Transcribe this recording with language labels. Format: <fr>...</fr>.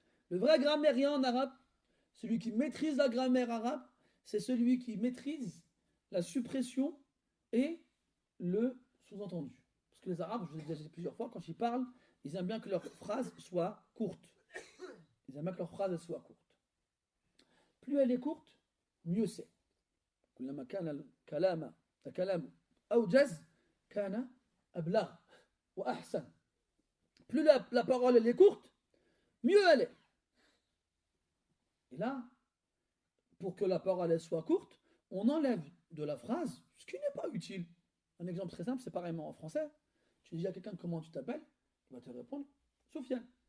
<fr>Le vrai grammairien en arabe, celui qui maîtrise la grammaire arabe, c'est celui qui maîtrise la suppression et le sous-entendu. Parce que les Arabes, je vous l'ai déjà dit plusieurs fois, quand ils parlent, ils aiment bien que leur phrase soit courte. Ils aiment bien que leur phrase soit courte. Plus elle est courte, mieux c'est.</fr> <ar>كلما كان الكلام أوجز كان أبلغ وأحسن.</ar> <fr>Plus la parole elle est courte, mieux elle est. Et là, pour que la parole elle soit courte, on enlève de la phrase ce qui n'est pas utile. Un exemple très simple, c'est pareillement en français. Tu dis à quelqu'un comment tu t'appelles, il va te répondre Soufiane.</fr>